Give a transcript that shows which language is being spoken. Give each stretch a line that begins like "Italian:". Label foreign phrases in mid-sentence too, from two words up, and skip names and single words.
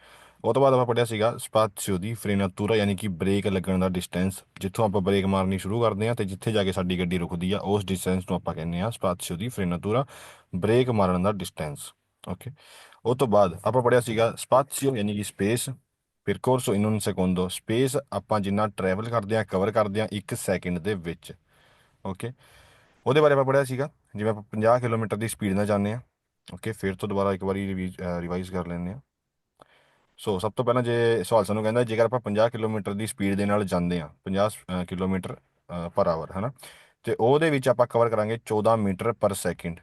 Punjabi: ਉਹ ਤੋਂ ਬਾਅਦ ਆਪਾਂ ਪੜ੍ਹਿਆ ਸੀਗਾ
Italian: spazio di frenatura,
Punjabi: ਯਾਨੀ ਕਿ ਬ੍ਰੇਕ ਲੱਗਣ ਦਾ ਡਿਸਟੈਂਸ। ਜਿੱਥੋਂ ਆਪਾਂ ਬ੍ਰੇਕ ਮਾਰਨੀ ਸ਼ੁਰੂ ਕਰਦੇ ਹਾਂ ਤੇ ਜਿੱਥੇ ਜਾ ਕੇ ਸਾਡੀ ਗੱਡੀ ਰੁਕਦੀ ਆ, ਉਸ ਡਿਸਟੈਂਸ ਨੂੰ ਆਪਾਂ ਕਹਿੰਦੇ ਆ
Italian: spazio di frenatura,
Punjabi: ਬ੍ਰੇਕ ਮਾਰਨ ਦਾ ਡਿਸਟੈਂਸ। ਓਕੇ, ਉਹ ਤੋਂ ਬਾਅਦ ਆਪਾਂ ਪੜ੍ਹਿਆ ਸੀਗਾ ਸਪਾਤੀਓ ਯਾਨੀ ਕਿ ਸਪੇਸ,
Italian: percorso in un secondo,
Punjabi: ਸਪੇਸ ਆਪਾਂ ਜਿੰਨਾ ਟਰੈਵਲ ਕਰਦੇ ਹਾਂ, ਕਵਰ ਕਰਦੇ ਹਾਂ 1 ਸੈਕਿੰਡ ਦੇ ਵਿੱਚ। ਓਕੇ, ਉਹਦੇ ਬਾਰੇ ਆਪਾਂ ਪੜ੍ਹਿਆ ਸੀਗਾ ਜਿਵੇਂ ਆਪਾਂ 50 ਕਿਲੋਮੀਟਰ ਦੀ ਸਪੀਡ ਨਾਲ ਜਾਂਦੇ ਹਾਂ। ਓਕੇ, ਫਿਰ ਤੋਂ ਦੁਬਾਰਾ ਇੱਕ ਵਾਰੀ ਰਿਵਾਈਜ਼ ਕਰ ਲੈਂਦੇ ਹਾਂ। ਸੋ ਸਭ ਤੋਂ ਪਹਿਲਾਂ ਜੇ ਸਵਾਲ ਸਾਨੂੰ ਕਹਿੰਦਾ ਜੇਕਰ ਆਪਾਂ 50 ਕਿਲੋਮੀਟਰ ਦੀ ਸਪੀਡ ਦੇ ਨਾਲ ਜਾਂਦੇ ਹਾਂ, 50 ਕਿਲੋਮੀਟਰ
English: per hour,
Punjabi: ਹੈ ਨਾ, ਤੇ ਉਹਦੇ ਵਿੱਚ ਆਪਾਂ ਕਵਰ ਕਰਾਂਗੇ 14 ਮੀਟਰ
English: per second.